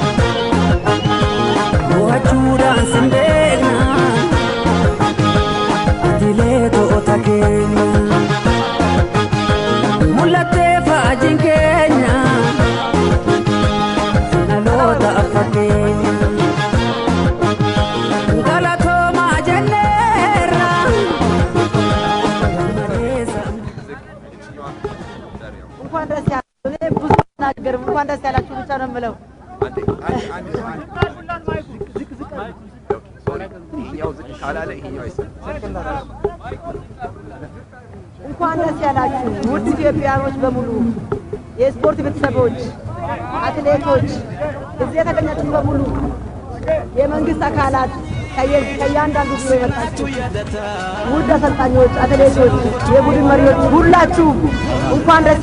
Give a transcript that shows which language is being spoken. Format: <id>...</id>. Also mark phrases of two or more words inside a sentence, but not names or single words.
<om>boohachuudhaan sin beekna atilee to'ota keenya mul'attee faajiin keenya dhaloota affa keenya galatoomaa jenneerra.</om> <am>እንኳን ደስ ያላችሁ። እኔ ብዙ ነገር እንኳን ደስ ያላችሁ ብቻ ነው የምለው። እንኳን ደስ ያላችሁ ውድ ኢትዮጵያኖች በሙሉ፣ የስፖርት ቤተሰቦች፣ አትሌቶች፣ እዚህ የተገኛችሁ በሙሉ፣ የመንግስት አካላት ከእያንዳንዱ ጊዜ የመጣችሁ ውድ አሰልጣኞች፣ አትሌቶች፣ የቡድን መሪዎች ሁላችሁ እንኳን ደስ</am>